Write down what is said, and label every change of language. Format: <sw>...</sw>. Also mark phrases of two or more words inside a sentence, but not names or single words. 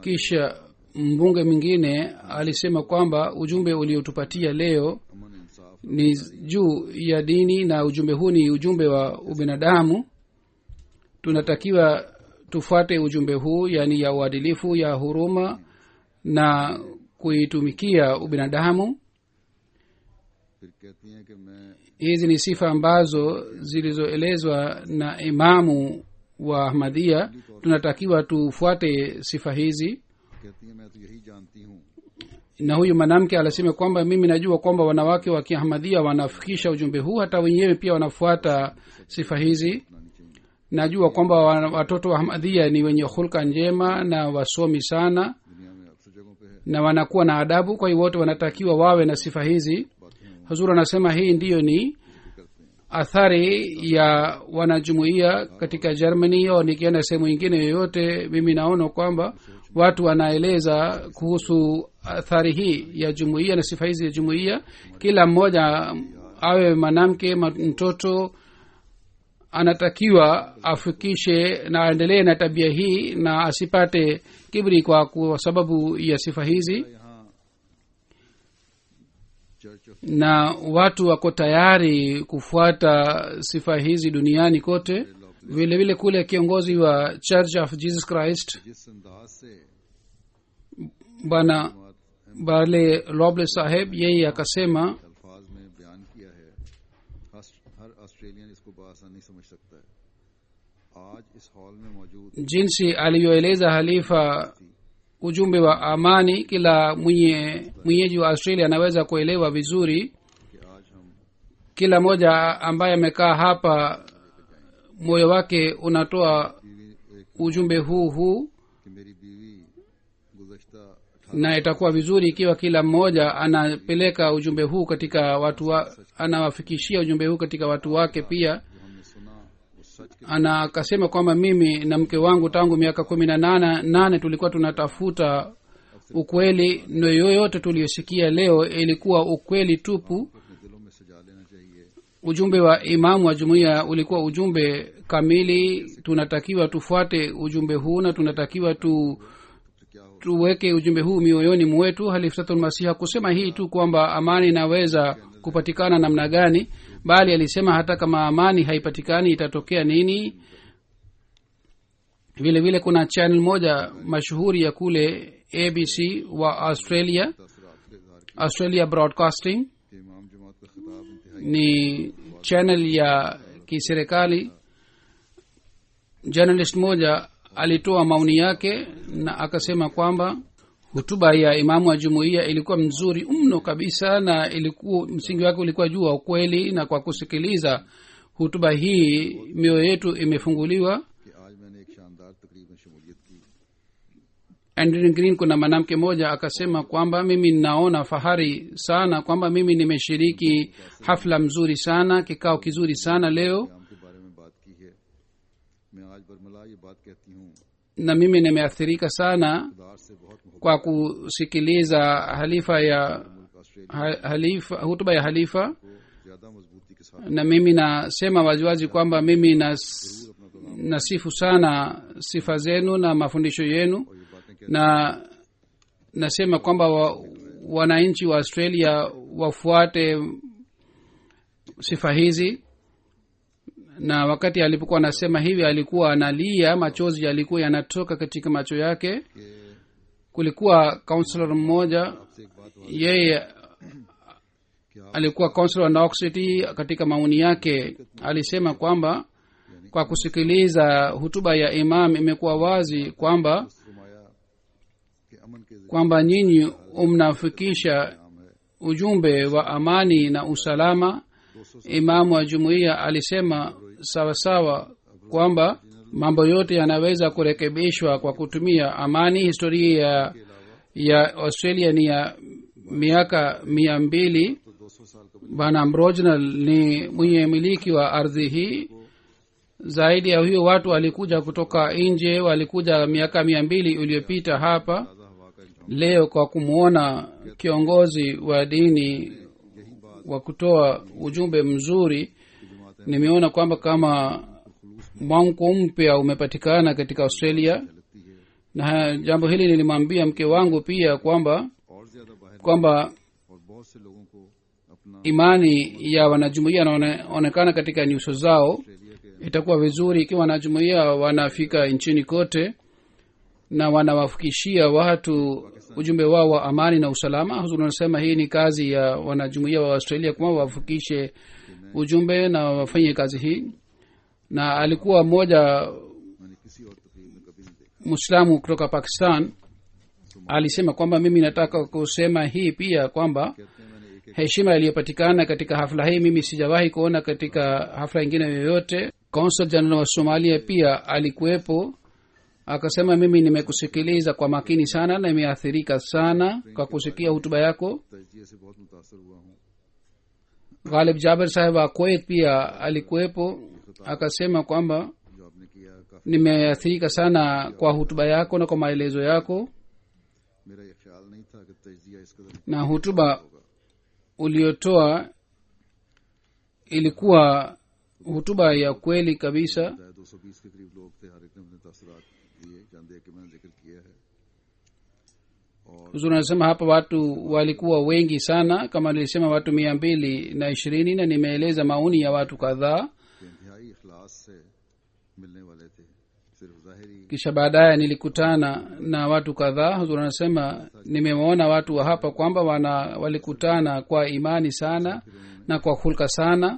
<sw>kisha mbunge mwingine alisema kwamba ujumbe uliotupatia leo</sw> <ur>امن انصاف</ur> <sw>ni juu ya dini, na ujumbe huu ni ujumbe wa ubinadamu. tunatakiwa tufuate ujumbe huu, yani ya uadilifu, ya huruma na kuitumikia ubinadamu.</sw> <ur>پھر کہتی ہیں کہ میں</ur> <sw>hizi ni sifa ambazo zilizoelezwa na imamu wa ahmadhia. tunatakiwa tufuate sifa hizi.</sw> <ur>کہتی ہیں میں تو یہی جانتی ہوں</ur> <sw>na huyu mwanamke alisema kwamba mimi najua kwamba wanawake wa kiahmadhia wanafikisha ujumbe huu, hata wenyewe pia wanafuata sifa hizi.</sw> <ur>اپنانی چاہیے.</ur> <sw>najua kwamba watoto wa ahmadhia ni wenye hulka njema na wasomi sana</sw> <ur>دنیا میں اکثر جگہوں پہ ہے</ur> <sw>na wanakuwa na adabu, kwa hiyo wote wanatakiwa wawe na sifa hizi.</sw> <ur>बातें</ur> <sw>huzur anasema hii ndiyo ni</sw> <ur>کرتے ہیں.</ur> <sw>athari ya wanajumuiya katika germany au nikienda sehemu ingine yoyote. mimi naona kwamba watu wanaeleza kuhusu athari hii ya jumuiya na sifa hizi ya jumuiya. kila mmoja awe mwanamke mtoto anatakiwa afikishe na aendelee na tabia hii na asipate kibri kwa sababu ya sifa hizi.</sw> <ur>यहाँ</ur> <en>church of</en> <sw>na watu wako tayari kufuata sifa hizi duniani kote. vile vile kule kiongozi wa church of jesus christ</sw> <ur>جس انداز سے</ur> <sw>bwana barle roble saheb yeye akasema,</sw> <ur>الفاظ میں بیان کیا ہے ہر آسٹریلین اس کو بآسانی سمجھ سکتا ہے. آج اس ہال میں موجود</ur> <sw>jinsi alivyoeleza halifa ujumbe wa amani kila mwenyeji wa australia anaweza kuelewa vizuri.</sw> <ur>کہ آج ہم</ur> <sw>kila mmoja ambaye amekaa hapa moyo wake unatoa ujumbe huu</sw> <ur>کہ میری بیوی گزشتہ</ur> <sw>na itakuwa vizuri ikiwa kila mmoja anapeleka ujumbe huu katika anawafikishia ujumbe huu katika watu wake pia.</sw> <ur>جو ہم نے سنا وہ سچ کے</ur> <sw>akasema kwamba mimi na mke wangu tangu miaka 18 tulikuwa tunatafuta ukweli, na yoyote tuliyosikia leo ilikuwa ukweli tupu.</sw> <ur>اپنے دلوں میں سجا لینا چاہیے.</ur> <sw>ujumbe wa imamu wa jumuiya ulikuwa ujumbe kamili. tunatakiwa tufuate ujumbe huu na tunatakiwa tuweke ujumbe huu mioyoni mwetu. Halifatul masiha kusema hii tu kwamba amani inaweza kupatikana namna gani, bali alisema hata kama amani haipatikani itatokea nini. vile vile kuna channel moja mashuhuri ya kule abc wa australia broadcasting,</sw> <ur>کہ امام جماعت کا خطاب انتہائی</ur> <sw>ni channel ya kiserikali. journalist moja alitoa maoni yake na akasema kwamba hutuba ya imamu wa jumuiya ilikuwa mzuri mno kabisa, na ilikuwa msingi wake ulikuwa juu wa ukweli, na kwa kusikiliza hutuba hii mioyo yetu imefunguliwa.</sw> <ur>کہ آج میں نے ایک شاندار تقریب میں شمولیت کی.</ur> <sw>Andrew Green, kuna mwanamke moja akasema kwamba mimi ninaona fahari sana kwamba mimi nimeshiriki hafla mzuri sana, kikao kizuri sana leo,</sw> <ur>قیام کے بارے میں بات کی ہے۔ میں آج برملا یہ بات کہتی ہوں,</ur> <sw>na mimi nimeathirika sana</sw> <ur>خودار سے بہت محبت</ur> <sw>kwa kusikiliza hutuba ya halifa,</sw> <ur>کو زیادہ مضبوطی کے ساتھ</ur> <sw>na mimi nasema waziwazi kwamba mimi nasifu sana sifa zenu na mafundisho yenu,</sw> <ur>یہ باتیں کہتے</ur> <sw>na nasema kwamba wananchi wa australia wafuate sifa hizi. Na wakati alipokuwa anasema hivi alikuwa analia, machozi yalikuwa yanatoka katika macho yake.</sw> <ur>कि</ur> <sw>kulikuwa counselor mmoja,</sw> <ur>آپ سے ایک بات</ur> <sw>yeye alikuwa counselor wa Knox City. Katika maoni yake alisema kwamba kwa kusikiliza hutuba ya imam imekuwa wazi kwamba</sw> <ur>فرمایا کہ امن کے</ur> <sw>kwamba nyinyi mnafikisha ujumbe wa amani na usalama. Imamu wa jumuiya alisema sawasawa kwamba mambo yote yanaweza kurekebishwa kwa kutumia amani. Historia ya australia ni ya miaka 200.</sw> <ur>تو 200 سال کا</ur> <sw>bwana Brojnal ni mwenye miliki wa ardhi hii. zaidi ya hiyo watu walikuja kutoka nje, walikuja miaka 200 iliyopita hapa.</sw> <ur>تازہ ہوا کا انتظام</ur> <sw>Leo kwa kumwona kiongozi wa dini wa kutoa ujumbe mzuri, nimeona kwamba kama mwamko mpya umepatikana katika australia.</sw> <ur>لگتی ہے</ur> <sw>Na jambo hili nilimwambia mke wangu pia kwamba</sw> <ur>اور زیادہ باہر</ur> <sw>kwamba</sw> <ur>اور بہت سے لوگوں کو اپنا</ur> <sw>imani ya wanajumuia inaonekana katika nyuso zao.</sw> <ur>آسٹریلیا کے</ur> <sw>Itakuwa vizuri ikiwa wanajumuia wanafika nchini kote na wanawafikishia watu ujumbe wao wa amani na usalama. Huzuri anasema hii ni kazi ya wanajumuia wa australia kwamba wafikishe ujumbe na wafanye kazi hii. Na alikuwa mmoja</sw> <ur>میں نے کسی اور تقریب میں کبھی نہیں دیکھا.</ur> <sw>muislamu kutoka pakistan alisema kwamba mimi nataka kusema hii pia kwamba</sw> <ur>کہتے ہیں میں نے ایک</ur> <sw>heshima iliyopatikana katika hafla hii mimi sijawahi kuona katika hafla ingine yoyote.</sw> <en>consul general</en> <sw>wa somalia pia alikuwepo, akasema mimi nimekusikiliza kwa makini sana na nimeathirika sana kwa kusikia hutuba yako.</sw> <ur>تجزیے سے بہت متاثر ہوا ہوں.</ur> <sw>ghalib jaber saheb wa kuwait pia alikuwepo, akasema kwamba</sw> <ur>جو آپ نے کیا کافی,</ur> <sw>nimeathirika sana kwa hutuba yako na kwa maelezo yako,</sw> <ur>میرا یہ خیال نہیں تھا کہ تجزیہ اس قدر</ur> <sw>na hutuba uliotoa ilikuwa hutuba ya kweli kabisa.</sw> <ur>220 کے قریب لوگ تھے، ہر ایک نے اپنے تاثرات دیے، چند ایک کے میں نے ذکر کیا ہے.</ur> <sw>Huzuri anasema hapa watu walikuwa wengi sana, kama nilisema watu 220, na nimeeleza maoni ya watu kadhaa.</sw> <ur>کہ انتہائی اخلاص سے ملنے والے تھے، صرف ظاہری</ur> <sw>Kisha baadaye nilikutana na watu kadhaa. Huzuri anasema nimewaona watu wa hapa kwamba walikutana kwa imani sana na kwa hulka sana.</sw>